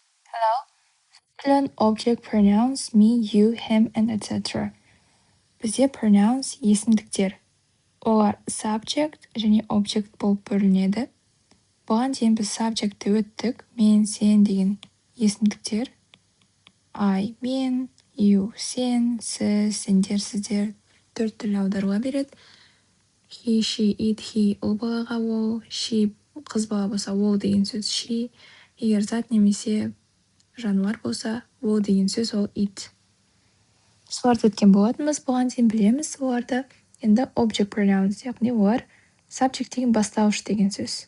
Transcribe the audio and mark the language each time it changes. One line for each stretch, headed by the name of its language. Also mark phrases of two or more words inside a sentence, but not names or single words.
English: Hello. Object pronouns me, you, him, and etc.
Kazakh: Бізде pronouns есімдіктер. Олар subject және object болып бөлінеді. Бұған дейін біз subjectті өттік. Мен, сен деген есімдіктер. I, мен, you, сен, сіз, сендер, сіздер 4 түрлі аударуға береді.
English: He, she, it, he
Kazakh: ұл балаға ол, she қыз бала болса ол деген сөз she, егер зат немесе жануар болса ол деген сөз ол it. Соларды өткен болатынбыз, бұған дейін білеміз оларды. Енді
English: object pronouns,
Kazakh: яғни олар subject деген бастауыш деген сөз.